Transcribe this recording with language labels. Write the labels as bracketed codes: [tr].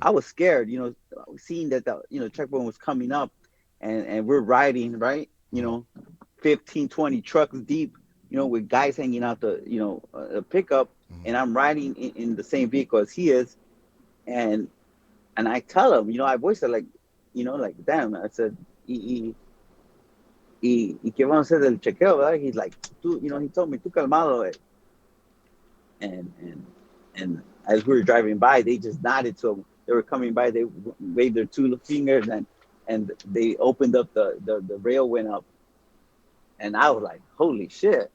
[en] I was scared, seeing that the checkpoint was coming up, and we're riding, right, 15, 20 trucks deep, with guys hanging out the pickup, and I'm riding in the same vehicle as he is, and I tell him, I voiced it like, like, damn. I said, [es] y qué vamos a hacer del chequeo, ¿verdad? [en] He's like, [es] tú, [en] he told me, [es] tú calmado, eh. [en] And as we were driving by, they just nodded to him. They were coming by, they waved their two fingers, and they opened up the rail went up, and I was like, holy shit,